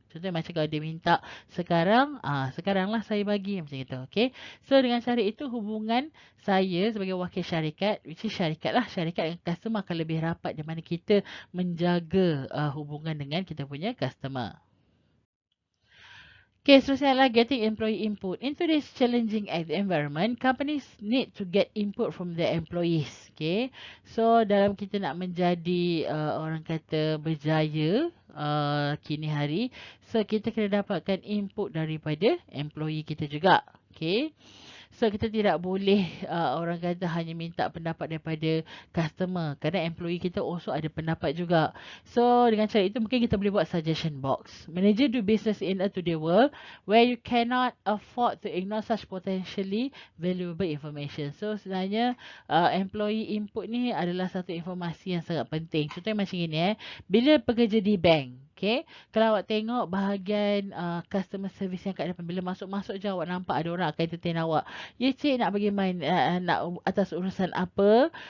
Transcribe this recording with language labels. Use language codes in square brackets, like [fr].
[ms] Contohnya macam kalau dia minta sekaranglah saya bagi macam itu. Okay. So dengan cara itu hubungan saya sebagai wakil syarikat, [en] which is [ms] syarikat dengan customer akan lebih rapat di mana kita menjaga hubungan dengan kita punya customer. Okay, seterusnya adalah getting employee input. [en] In today's challenging environment, companies need to get input from their employees. [ms] Okay, so dalam kita nak menjadi orang kata berjaya kini hari, so kita kena dapatkan input daripada employee kita juga. Okay. So kita tidak boleh orang kata hanya minta pendapat daripada customer. Kerana employee kita also ada pendapat juga. So dengan cara itu mungkin kita boleh buat suggestion box. [en] Manager do business in a today world where you cannot afford to ignore such potentially valuable information. [ms] So sebenarnya employee input ni adalah satu informasi yang sangat penting. Contohnya macam ini bila pekerja di bank. Okay. Kalau awak tengok bahagian customer service yang kat depan, bila masuk-masuk je awak nampak ada orang akan entertain awak. Ya cik nak pergi main nak atas urusan apa.